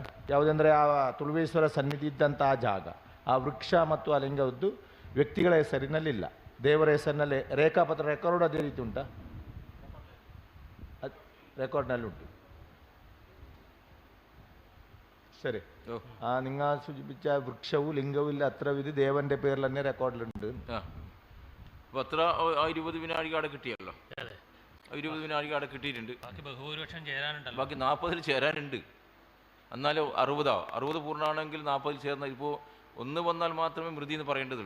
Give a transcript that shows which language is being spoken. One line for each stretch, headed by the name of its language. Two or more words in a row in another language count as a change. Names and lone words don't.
Kannada: ಯಾವುದೆಂದರೆ ಆ ತುಳುವೇಶ್ವರ ಸನ್ನಿಧಿ ಇದ್ದಂತಹ ಜಾಗ, ಆ ವೃಕ್ಷ ಮತ್ತು ಆ ಲಿಂಗದ್ದು ವ್ಯಕ್ತಿಗಳ ಹೆಸರಿನಲ್ಲಿಲ್ಲ, ದೇವರ ಹೆಸರಿನಲ್ಲಿ ರೇಖಾಪತ್ರ ರೆಕಾರ್ಡ್ ಅದೇ ರೀತಿ ಉಂಟಾ? ರೆಕಾರ್ಡ್ನಲ್ಲಿ ಉಂಟು. ಸರಿ,
Malayalam: നിങ്ങൾ സൂചിപ്പിച്ച വൃക്ഷവും ലിംഗവും ഇല്ല, അത്രവിധ ദേവന്റെ പേരിൽ തന്നെ റെക്കോർഡിലുണ്ട്. അപ്പോൾ അത്ര 20 വിനാഴിക അവിടെ കിട്ടിയല്ലോ. 20 വിനാഴിക അവിടെ കിട്ടിയിട്ടുണ്ട്. ബഹുഭൂരിപക്ഷം ചേരാനുണ്ടല്ലോ. ബാക്കി 40 ചേരാനുണ്ട്. എന്നാലും 60 പൂർണ്ണമാണെങ്കിൽ 40 ചേർന്നാൽ ഇപ്പോൾ 1 വന്നാൽ മാത്രമേ മൃതി എന്ന് പറയേണ്ടതുള്ളൂ.